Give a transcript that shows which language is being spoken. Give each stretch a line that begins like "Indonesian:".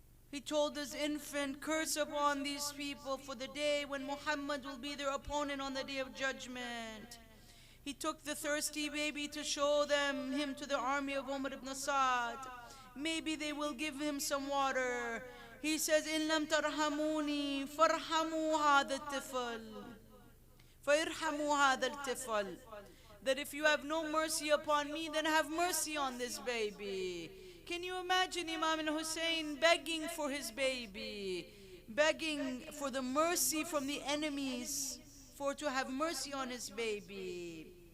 English: He told his infant, curse upon these people for the day when Muhammad will be their opponent on the day of judgment. He took the thirsty baby to show him to the army of Umar ibn Sa'd. Maybe they will give him some water. He says,
Arabic: إِن لَمْ تَرْحَمُونِي فَارْحَمُوا هَذَا الطِّفْلَ فَارْحَمُوا هَذَا الطِّفْلَ.
English: That if you have no mercy upon me, then have mercy on this baby. Can you imagine Imam Hussein begging for his baby, begging for the mercy from the enemies, for to have mercy on his baby?